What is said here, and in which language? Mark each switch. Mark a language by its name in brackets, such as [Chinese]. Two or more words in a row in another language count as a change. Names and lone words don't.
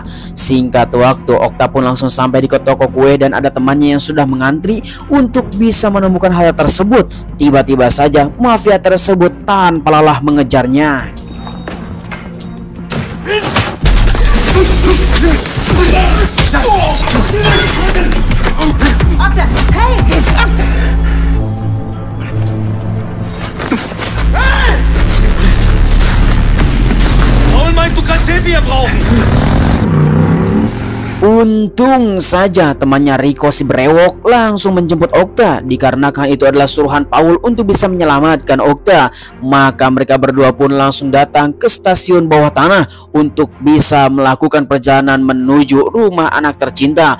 [Indonesian] Singkat waktu, Okta pun langsung sampai di toko kue dan ada temannya yang sudah mengantri untuk bisa menemukan hal tersebut. Tiba-tiba saja mafia tersebut tanpa lelah mengejarnya. Okta, hey! [German] Paul meint, du kannst Hilfe hier brauchen. [Indonesian] Untung saja temannya Rico si brewok langsung menjemput Okta dikarenakan itu adalah suruhan Paul untuk bisa menyelamatkan Okta. Maka mereka berdua pun langsung datang ke stasiun bawah tanah untuk bisa melakukan perjalanan menuju rumah anak tercinta.